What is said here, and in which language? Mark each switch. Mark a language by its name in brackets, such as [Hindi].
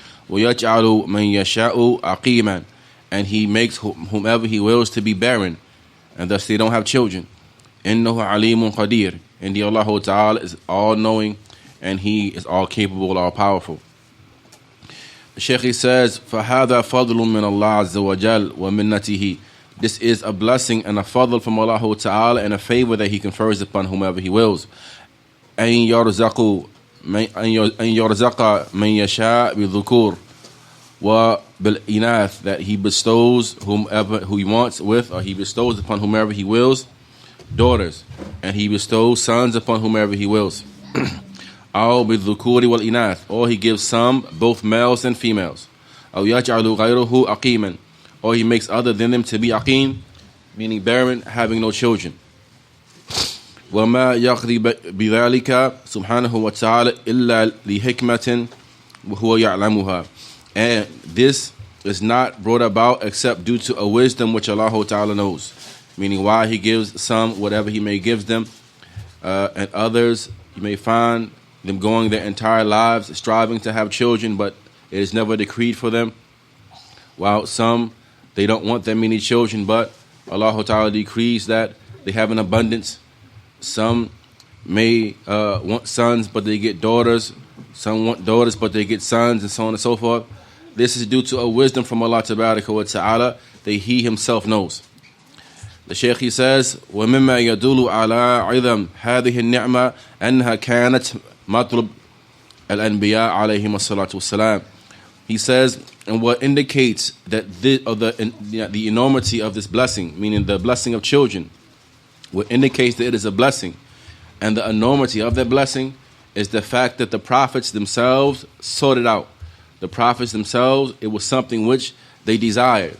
[Arabic] ويجعل من يشاء عقيما, [English] and He makes whomever He wills to be barren, and thus they don't have children. [Arabic] إنه عليم قدير. [English] Indeed, Allah Ta'ala is all-knowing, and He is all-capable, all-powerful. The Shaykh says, [Arabic] فَهَذَا فَضْلٌ مِّنَ اللَّهِ عَزَّ وَجَلَّ وَمِنَّتِهِ. [English] This is a blessing and a fadl from Allah Ta'ala and a favor that He confers upon whomever He wills. [Arabic] أَن يَرْزَقَ مَن يَشَاء بِالذُّكُورِ وَبِالْإِنَاثِ, [English] that He bestows who He wants with, or He bestows upon whomever He wills daughters, and He bestows sons upon whomever He wills. [Arabic] أو بالذكور والإناث, [English] or He gives some both males and females. [Arabic] أو يجعل غيره عقيما, [English] or He makes other than them to be aqim, meaning barren, having no children. [Arabic] وما يقضي بذلك سبحانه وتعالى إلا لحكمة وهو يعلمها. [English] And this is not brought about except due to a wisdom which Allah Ta'ala knows, meaning why He gives some whatever He may give them, and others you may find them going their entire lives striving to have children, but it is never decreed for them. While some, they don't want that many children, but Allah Ta'ala decrees that they have an abundance. Some may want sons, but they get daughters. Some want daughters, but they get sons, and so on and so forth. This is due to a wisdom from Allah Ta'ala that He Himself knows. The Shaykh, he says, [Arabic] وَمِمَّا يَدُلُ عَلَىٰ عِظَمْ هَذِهِ النِّعْمَةِ أَنَّهَا كَانَتْ مَطْلُبْ الْأَنْبِيَاءِ عَلَيْهِمُ الصَّلَاةُ وَالسَّلَامُ. [English] He says, and what indicates that the enormity of this blessing, meaning the blessing of children, what indicates that it is a blessing, and the enormity of that blessing is the fact that the prophets themselves sought it out. The prophets themselves, it was something which they desired.